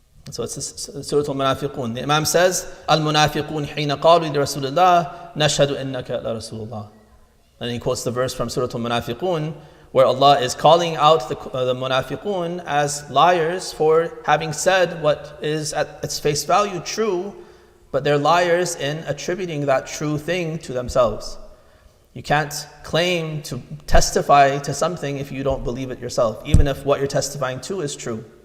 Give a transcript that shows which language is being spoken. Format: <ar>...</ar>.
<en>So it's Surah Al-Munafiqun. The Imam says,</en> <ar>Al-Munafiqun حين قالوا لرسول الله نشهد إنك لرسول الله.</ar> <en>And he quotes the verse from Surah Al-Munafiqun, where Allah is calling out the Munafiqun as liars for having said what is at its face value true, but they're liars in attributing that true thing to themselves. You can't claim to testify to something if you don't believe it yourself, even if what you're testifying to is true.</en>